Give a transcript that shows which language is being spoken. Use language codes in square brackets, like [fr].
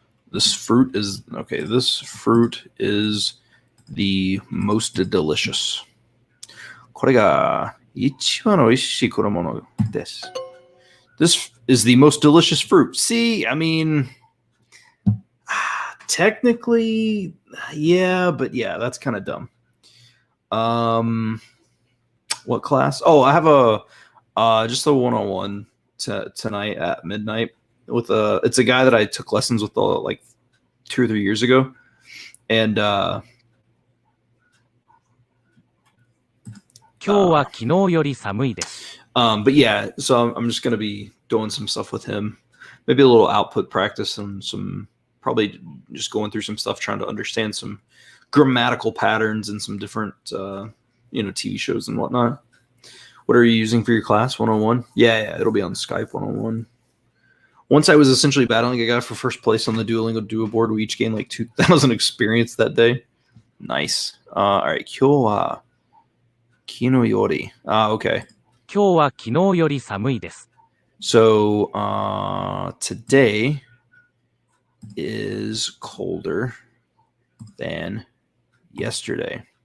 [en] This fruit is, okay, this fruit is the most delicious. [ja] これが一番美味しい果物です。 [en] This is the most delicious fruit. See, I mean, technically, yeah, but yeah, that's kind of dumb. What class? Oh, I have just a one-on-one tonight at midnight with it's a guy that I took lessons with like 2 or 3 years ago, and [ja] 今日は昨日より寒いです。 [en] but yeah, so I'm just gonna be doing some stuff with him, maybe a little output practice and some probably just going through some stuff, trying to understand some grammatical patterns and some different TV shows and whatnot. What are you using for your class? 101? Yeah, it'll be on Skype 101. Once I was essentially battling a guy for first place on the Duolingo Duo board. We each gained like 2,000 experience that day. Nice. All right. [ja] 今日は昨日より. [en] Okay. [ja] 今日は昨日より寒いです。 [en] So today is colder than yesterday.